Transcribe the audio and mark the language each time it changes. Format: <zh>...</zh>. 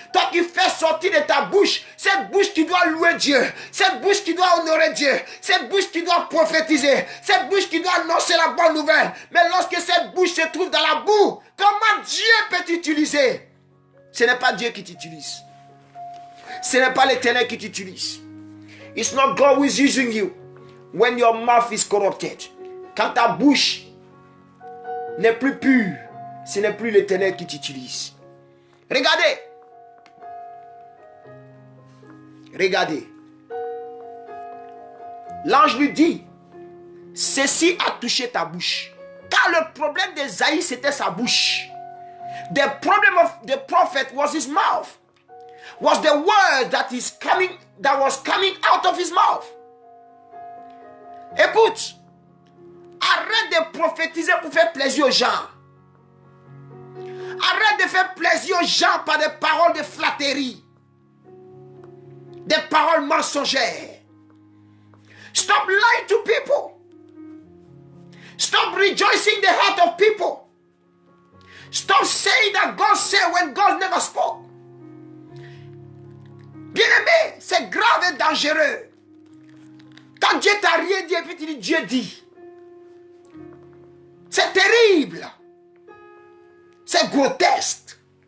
<fr>Toi qui fais sortir de ta bouche, cette bouche qui doit louer Dieu, cette bouche qui doit honorer Dieu, cette bouche qui doit prophétiser, cette bouche qui doit annoncer la bonne nouvelle. Mais lorsque cette bouche se trouve dans la boue, comment Dieu peut t'utiliser? Ce n'est pas Dieu qui t'utilise. Ce n'est pas l'Éternel qui t'utilise.</fr> <en>It's not God who is using you when your mouth is corrupted.</en> <fr>Quand ta bouche n'est plus pure, ce n'est plus l'Éternel qui t'utilise. Regardez. Regardez. L'ange lui dit, ceci a touché ta bouche. Car le problème d'Ésaïe, c'était sa bouche.</fr> <en>The problem of the prophet was his mouth. Was the word that was coming out of his mouth.</en> <fr>Écoute, arrête de prophétiser pour faire plaisir aux gens. Arrête de faire plaisir aux gens par des paroles de flatterie, des paroles mensongères.</fr> <en>Stop lying to people. Stop rejoicing the heart of people. Stop saying that God said when God never spoke.</en> <fr>Bien-aimé, c'est grave et dangereux. Quand Dieu t'a rien dit et puis tu dis Dieu dit. C'est terrible. C'est grotesque.</fr>